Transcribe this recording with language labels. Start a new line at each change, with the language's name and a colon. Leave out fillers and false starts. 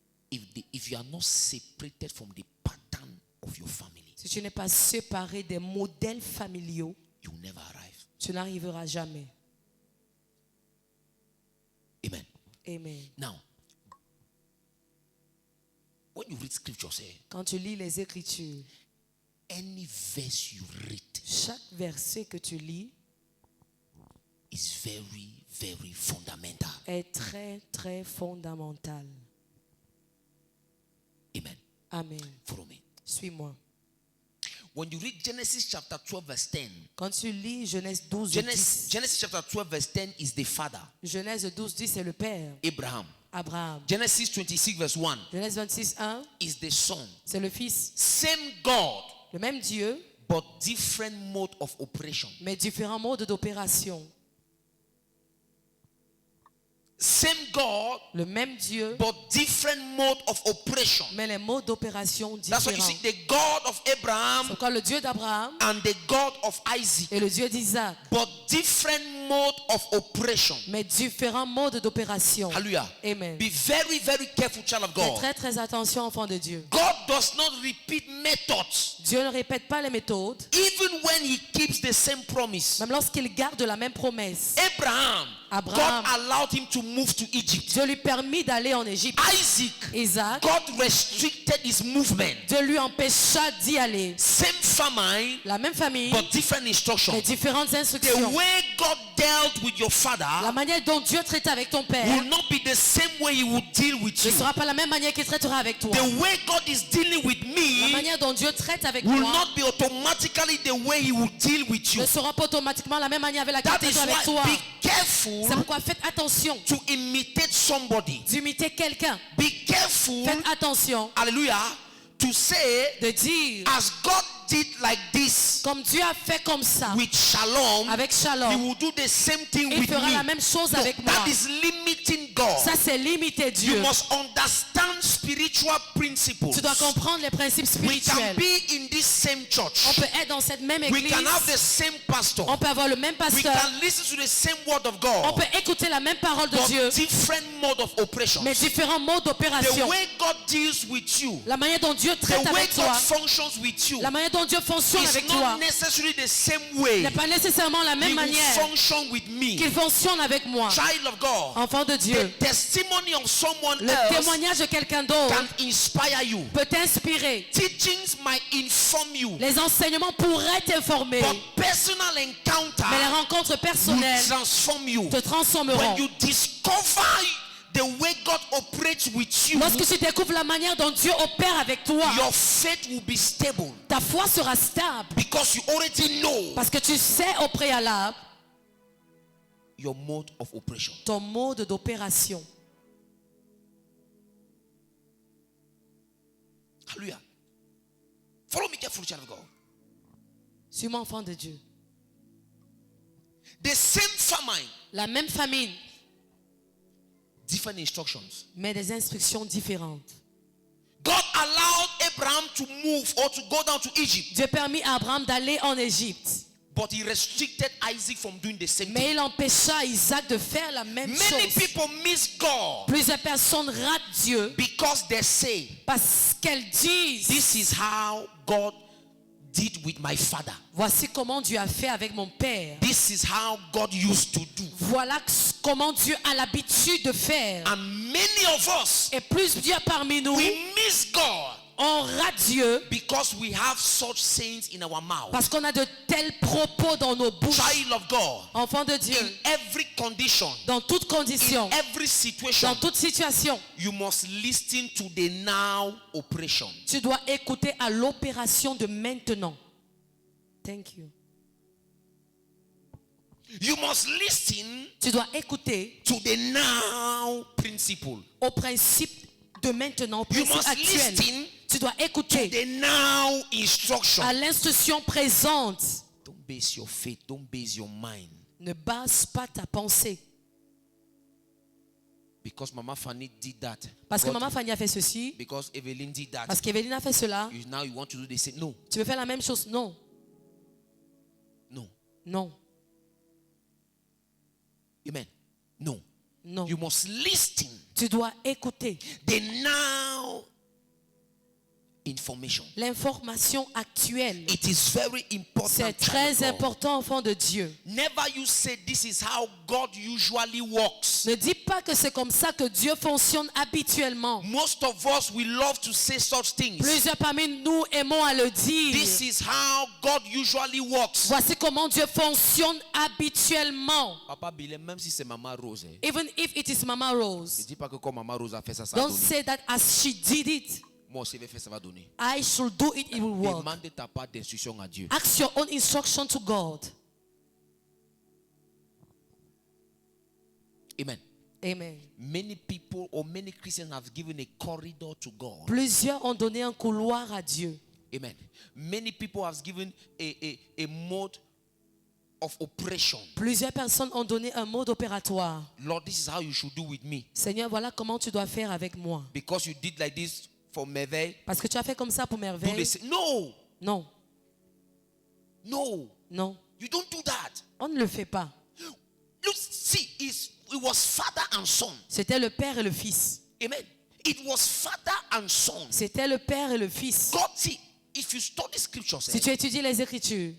English: if you are not separated from the pattern of your family,
French: si tu n'es pas séparé des modèles familiaux,
English: you will never arrive.
French: tu n'arriveras jamais.
English: Amen.
French: Amen.
English: Now, when you read scriptures,
French: Quand tu lis les Écritures,
English: any verse you read
French: chaque verset que tu lis
English: is very, very fundamental.
French: est très, très fondamental.
English: Amen.
French: Amen.
English: Follow me.
French: Suis-moi.
English: When you read Genesis chapter 12 verse 10,
French: Quand tu lis Genèse 12,
English: Genesis 10, chapter 12 verse 10 is the father,
French: Genèse 12, 10, c'est le père,
English: Abraham.
French: Abraham.
English: Genesis 26 verse 1
French: Genèse 26, 1,
English: is the son.
French: c'est le fils.
English: Same God,
French: Le même Dieu,
English: but different mode of operation.
French: mais différents modes d'opération.
English: Same God,
French: Le même Dieu,
English: but different mode of operation.
French: mais les modes d'opération
English: That's why you
French: différents.
English: see the God of Abraham
French: C'est quoi le Dieu d'Abraham
English: and the God of Isaac,
French: et le Dieu d'Isaac,
English: but different mode of operation.
French: mais différents modes d'opération.
English: Hallelujah.
French: Amen.
English: Be very, very careful, child of
French: Fais
English: God.
French: très très attention, enfant de Dieu.
English: God does not repeat methods,
French: Dieu ne répète pas les méthodes,
English: even when He keeps the same promise.
French: même lorsqu'il garde la même promesse.
English: Abraham,
French: Abraham.
English: God allowed him to move to Egypt.
French: Dieu lui permit d'aller en Égypte.
English: Isaac,
French: Isaac,
English: God restricted his movement.
French: Dieu lui empêcha d'y aller.
English: Same famine,
French: La même famille,
English: but different instructions.
French: mais différentes
English: The
French: instructions.
English: way God dealt with your father
French: La manière dont Dieu traite avec ton père
English: will not be the same way he will deal with
French: ne
English: you.
French: sera pas la même manière qu'il traitera avec toi.
English: The way God is dealing with
French: La
English: me
French: manière dont Dieu traite avec
English: will
French: moi
English: not be automatically the way he will deal with you.
French: ne sera pas automatiquement la même manière avec laquelle
English: That
French: il
English: is
French: traite avec toi.
English: why be careful
French: C'est pourquoi faites attention
English: to imitate somebody.
French: d'imiter quelqu'un.
English: Be careful,
French: Faites attention
English: hallelujah, to say,
French: de dire
English: as God did like this
French: comme Dieu a fait comme ça
English: with Shalom,
French: avec
English: he
French: Shalom,
English: will do the same thing
French: il
English: with
French: fera
English: me.
French: la même chose
English: No,
French: avec moi.
English: that is limiting God.
French: Ça c'est limiter
English: You
French: Dieu.
English: must understand spiritual principles.
French: Tu dois comprendre les principes
English: We can
French: spirituels.
English: be in this same
French: On
English: church.
French: peut être dans cette même
English: We
French: église.
English: can have the same pastor.
French: On peut avoir le même
English: We
French: pasteur.
English: can listen to the same word of
French: On
English: God.
French: peut écouter la même parole de Dieu,
English: But different mode of operations.
French: mais différents modes
English: The
French: d'opération.
English: way God deals with you,
French: La manière dont Dieu
English: the
French: traite
English: way
French: avec
English: God
French: toi,
English: functions with you,
French: la manière dont Dieu fonctionne
English: is
French: avec
English: not
French: toi,
English: necessarily the same way
French: n'est pas nécessairement la
English: He
French: même
English: will
French: manière
English: function with me.
French: qu'il fonctionne avec moi.
English: Child of God,
French: Enfant de Dieu,
English: the testimony of someone
French: le
English: else
French: témoignage de quelqu'un d'autre
English: can inspire you.
French: peut t'inspirer.
English: Teachings might inform you,
French: Les enseignements pourraient t'informer,
English: but personal
French: mais les
English: encounter
French: rencontres
English: will
French: personnelles
English: transform you.
French: te transformeront.
English: When you discover the way God operates with you,
French: Lorsque tu découvres la manière dont Dieu opère avec toi,
English: your faith will be stable
French: ta foi sera stable
English: because you already know
French: parce que tu sais au préalable
English: your mode of operation.
French: ton mode d'opération.
English: Hallelujah. Follow me carefully, child of God.
French: Suis-moi, enfant de Dieu.
English: The same famine,
French: La même famine,
English: different instructions.
French: mais des instructions différentes.
English: God allowed Abraham to move or to go down to Egypt,
French: Dieu permit à Abraham d'aller en Égypte,
English: but he restricted Isaac from doing the same
French: mais
English: thing.
French: il empêcha Isaac de faire la même
English: Many
French: chose.
English: people miss God
French: Plusieurs personnes ratent Dieu
English: because they say,
French: parce qu'elles disent
English: this is how God did with my father.
French: voici comment Dieu a fait avec mon père.
English: This is how God used to do.
French: Voilà comment Dieu a l'habitude de faire.
English: And many of us,
French: Et plusieurs parmi nous,
English: we miss God
French: on rate Dieu
English: because we have such sayings in our mouth.
French: parce qu'on a de tels propos dans nos bouches.
English: Child of God,
French: Enfants de Dieu,
English: in every condition,
French: dans toute condition,
English: in every situation,
French: dans toute situation,
English: you must listen to the now operation.
French: tu dois écouter à l'opération de maintenant.
English: Thank you. You must listen
French: Tu dois écouter
English: to the now principle.
French: au principe de maintenant, au
English: You
French: principe
English: must
French: actuel.
English: listen
French: Tu dois
English: to
French: écouter
English: the now instruction.
French: à l'instruction présente.
English: Don't base your faith, don't base your mind.
French: Ne base pas ta pensée.
English: Because Mama Fanny did that.
French: Parce que
English: God-
French: Maman Fanny a fait ceci,
English: because Evelyn did that.
French: parce qu'Evelyne a fait cela.
English: Now you want to do the same. No,
French: Tu veux faire la même chose? Non.
English: no.
French: Non.
English: Amen. No.
French: Non.
English: You must listen
French: Tu dois écouter
English: the now information.
French: l'information actuelle.
English: It is very important.
French: C'est
English: child
French: très
English: of God.
French: important, enfant de Dieu.
English: Never you say this is how God usually works.
French: Ne dis pas que c'est comme ça que Dieu fonctionne habituellement.
English: Most of us we love to say such things.
French: Plusieurs parmi nous aimons à le dire.
English: This is how God usually works.
French: Voici comment Dieu fonctionne habituellement. Papa Billy, même si c'est Maman Rose,
English: Even if it is Mama
French: ne
English: Rose.
French: dis pas que comme Maman Rose a fait ça, ça va
English: Don't
French: donner.
English: say that as she did it,
French: Moi aussi, je vais faire ça, va donner.
English: I should do it, it will work.
French: Demande ta part d'instruction à Dieu.
English: Ask your own instruction to God. Amen.
French: Amen.
English: Many people or many Christians have given a corridor to God.
French: Plusieurs ont donné un couloir à Dieu.
English: Amen. Many people have given a mode of operation.
French: Plusieurs personnes ont donné un mode opératoire.
English: Lord, this is how you should do with me.
French: Seigneur, voilà comment tu dois faire avec moi.
English: Because you did like this for Merveille.
French: Parce que tu as fait comme ça pour
English: Do
French: merveille.
English: the same. No,
French: Non,
English: no,
French: non,
English: you don't do that.
French: on ne le fait pas.
English: Look, see, it was father and son.
French: C'était le père et le fils.
English: Amen. It was father and son.
French: C'était le père et le fils.
English: God, see, if you study scriptures,
French: Si tu étudies les Écritures,